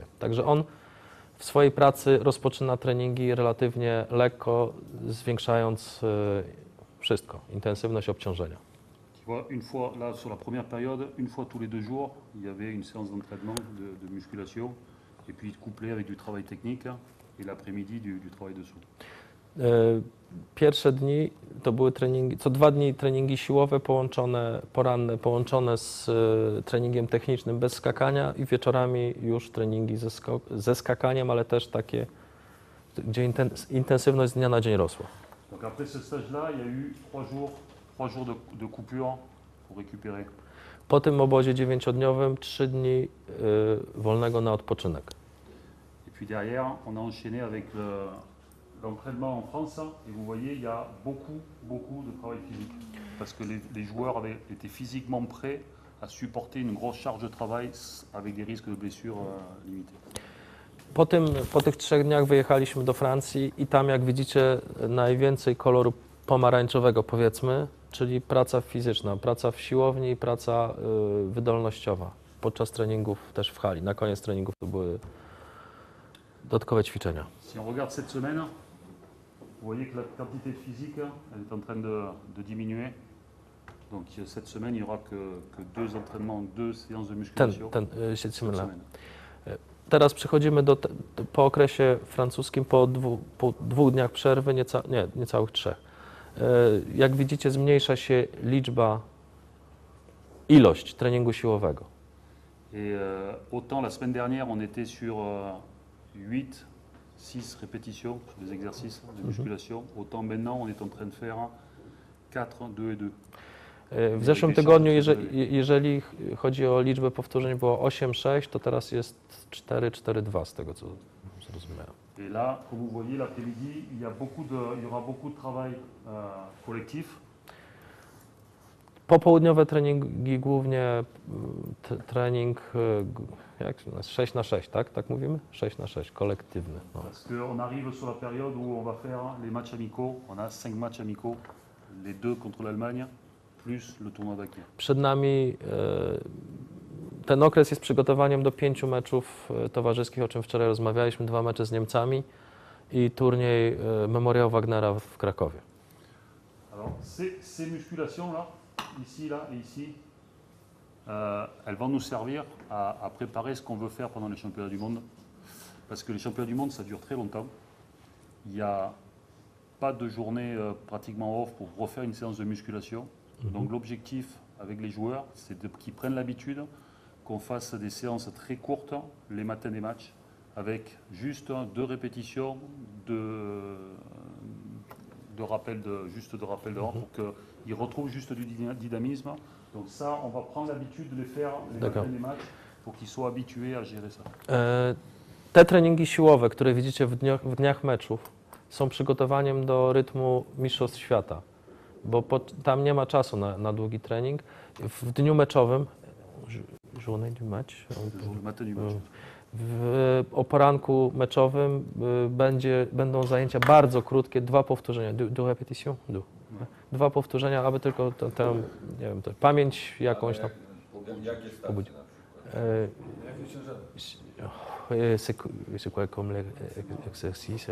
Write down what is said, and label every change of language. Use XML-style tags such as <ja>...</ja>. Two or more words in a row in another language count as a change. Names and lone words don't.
<pl>Także on w swojej pracy rozpoczyna treningi relatywnie lekko, zwiększając wszystko, intensywność obciążenia.</pl> <fr>Une fois, là, sur la première période, une fois tous les 2 jours, il y avait une séance d'entraînement de musculation, et puis couplé avec du travail technique, et l'après-midi du travail de saut.</fr> <pl>Pierwsze dni to były treningi, co 2 dni treningi siłowe poranne połączone z treningiem technicznym bez skakania i wieczorami już treningi ze skakaniem, ale też takie, gdzie intensywność z dnia na dzień rosła.</pl> <fr>Donc après ce stage-là, il y a eu 3 jours de coupure pour récupérer.</fr> <pl>Po tym obozie 9-dniowym 3 dni wolnego na odpoczynek.</pl> <fr>Et puis derrière, on a enchaîné avec l'entraînement en France, et vous voyez, il y a beaucoup de travail physique, parce que les joueurs étaient physiquement prêts à supporter une grosse charge de travail avec des risques de blessures limités.</fr> <pl>Po tych 3 dniach wyjechaliśmy do Francji i tam, jak widzicie, najwięcej koloru pomarańczowego, powiedzmy, czyli praca fizyczna, praca w siłowni i praca wydolnościowa podczas treningów też w hali. Na koniec treningów to były dodatkowe ćwiczenia.</pl> <fr>Si on regarde cette semaine, vous voyez que la quantité de physique elle est en train de diminuer. Donc cette semaine, il n'y aura que 2 entraînements, 2 séances de musculation. Cette cette semaine. semaine.</fr> <pl>Teraz przechodzimy po okresie francuskim, po 2 dniach przerwy, niecałych 3. Jak widzicie, zmniejsza się ilość treningu siłowego.</pl> <fr>Et autant la semaine dernière, on était sur 8, 6 répétitions sur des exercices de musculation, autant maintenant, on est en train de faire 4, 2 et 2.</fr> <pl>W zeszłym tygodniu, jeżeli chodzi o liczbę powtórzeń, było 8-6, to teraz jest 4-4-2, z tego co zrozumiałem.</pl> <fr>Et là, comme vous voyez, l'après-midi, il y aura beaucoup de travail collectif.</fr> <pl>Popołudniowe treningi głównie trening 6x6, tak? Tak mówimy? 6x6, kolektywny. No.</pl> <fr>Parce qu'on arrive sur la période où on va faire les matchs amicaux. On a 5 matchs amicaux, les 2 contre l'Allemagne, plus le tournoi d'Aki. Przed nami ten okres jest przygotowaniem do 5 meczów towarzyskich, o czym wczoraj rozmawialiśmy, 2 mecze z Niemcami i turniej Memoriał Wagnera w Krakowie. Alors, ces musculations-là, ici, là et ici, elles vont nous servir à préparer ce qu'on veut faire pendant les championnats du monde. Parce que les championnats du monde, ça dure très longtemps. Il n'y a pas de journée pratiquement off pour refaire une séance de musculation. Donc l'objectif avec les joueurs, c'est qu'ils prennent l'habitude qu'on fasse des séances très courtes les matins des matchs, avec juste 2 répétitions de rappel de rang pour qu'ils retrouvent juste du dynamisme. Donc ça, on va prendre l'habitude de les faire les matins des matchs pour qu'ils soient habitués à gérer ça.</fr> <pl>Te treningi siłowe, które widzicie w dniach meczów, są przygotowaniem do rytmu Mistrzostw Świata, bo tam nie ma czasu na długi trening. W dniu meczowym,</pl> <fr>journée du match,</fr> <pl>o poranku meczowym będą zajęcia bardzo krótkie, 2 powtórzenia, 2 répétitions, 2 powtórzenia, aby tylko tę nie wiem, pamięć jakąś tam pobudzić.</pl> <fr>C'est quoi comme l'exercice?</fr>